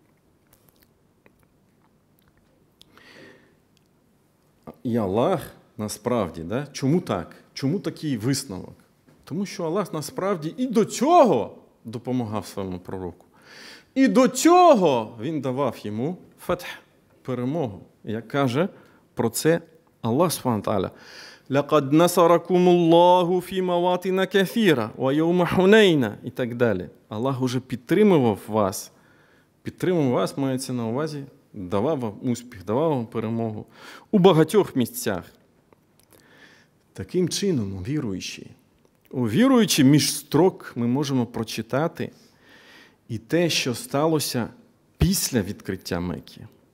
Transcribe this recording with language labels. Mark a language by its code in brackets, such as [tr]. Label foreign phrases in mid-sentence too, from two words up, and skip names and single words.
[uk] І Аллах насправді, да? Чому так? Чому такий висновок? Тому що Аллах насправді і до цього допомагав своєму пророку. І до цього він давав йому фетх, перемогу. Як каже про це [ar] Аллах سبحانه تعالى لقد نصركم الله في مواطن كثيرة ويوم حنين» [uk] і так далі. Аллах уже підтримував вас. Підтримував вас, мається на увазі, давав вам успіх, давав вам перемогу у багатьох місцях. Таким чином, віруючи між строк, ми можемо прочитати і те, що сталося після відкриття Мекки.